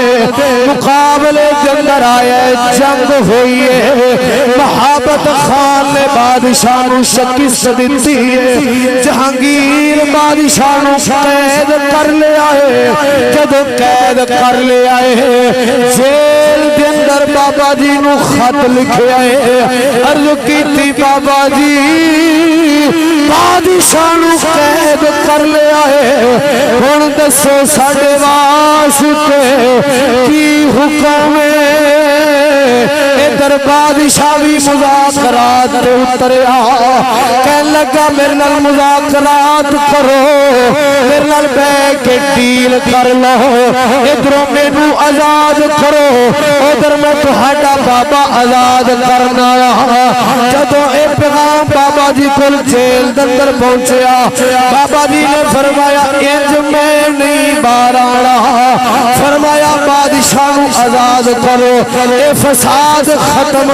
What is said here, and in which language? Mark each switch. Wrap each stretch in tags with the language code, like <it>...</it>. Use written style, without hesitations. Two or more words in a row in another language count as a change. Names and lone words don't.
<pa>مقابلے اندر آئے جنگ ہوئی ہے محبت خان نے بادشاہ نو شکست دیتی ہے جہانگیر بادشاہ نو قید کر لے آئے جب قید کر لے آئے جیل دے اندر بابا جی نو خط لکھے آئے عرض کی تھی بابا جی بادشاہ نو قید کر لے آئے ہن دسو ساڈے واسطے کی حکم ادھر بادشاہ بھی مذاکرات تے اتریا کہنے لگا میرے نال مذاکرات کرو میرے نال بیٹھ کے ڈیل کر لو ادھروں مینوں آزاد کرو ادھر میں تہاڈا بابا آزاد کرنا جدوں اے پیغام بابا جی کول جیل دے اندر پہنچیا بابا جی نے فرمایا انج میں نہیں باہر آنا فرمایا بادشاہ نو آزاد کرو اے فساد ختم</pa>